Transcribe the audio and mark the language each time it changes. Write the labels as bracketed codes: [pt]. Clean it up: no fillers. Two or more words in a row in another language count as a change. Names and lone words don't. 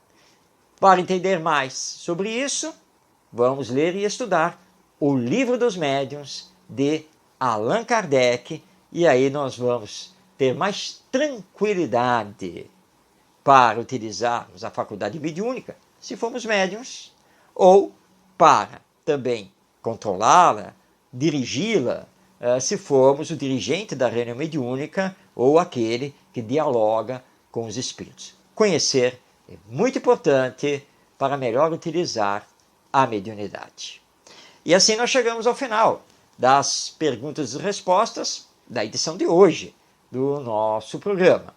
[pt] Para entender mais sobre isso, vamos ler e estudar o Livro dos Médiuns de Allan Kardec, e aí nós vamos ter mais tranquilidade para utilizarmos a faculdade mediúnica, se formos médiuns, ou para também controlá-la, dirigi-la, se formos o dirigente da reunião mediúnica ou aquele que dialoga com os espíritos. Conhecer é muito importante para melhor utilizar a mediunidade. E assim nós chegamos ao final das perguntas e respostas da edição de hoje do nosso programa.